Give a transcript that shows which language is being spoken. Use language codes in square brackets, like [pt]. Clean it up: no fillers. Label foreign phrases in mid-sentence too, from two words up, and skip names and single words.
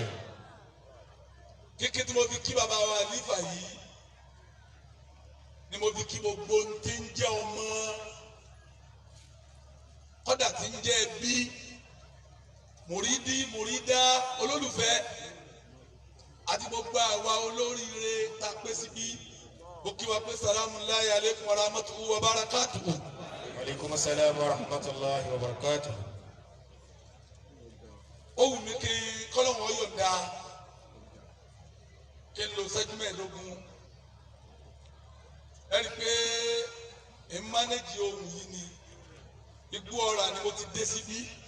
[yo] kíkí tí mo fi kí bàbá wa Àlífà yìí ni mo fi kí gbogbo ń ti ń jẹ́ ọmọ kọ́dà tí ń jẹ́ bí mùrídí mùrídá olólùfẹ́ àti gbogbo àwa olóríire tá a pé síbí mo kí wa pé [ar] سلام الله عليكم ورحمته وبركاته. وعليكم السلام ورحمة الله وبركاته. [yo] ó wù mí kí kọ́lọ́wọ́n yọ̀ǹda kí n lo ṣẹ́jú mẹ́ẹ̀ẹ́dógún ẹni pé ẹ mánéjì ohun yìí ni Igbó Ọrà ni mo ti dé síbí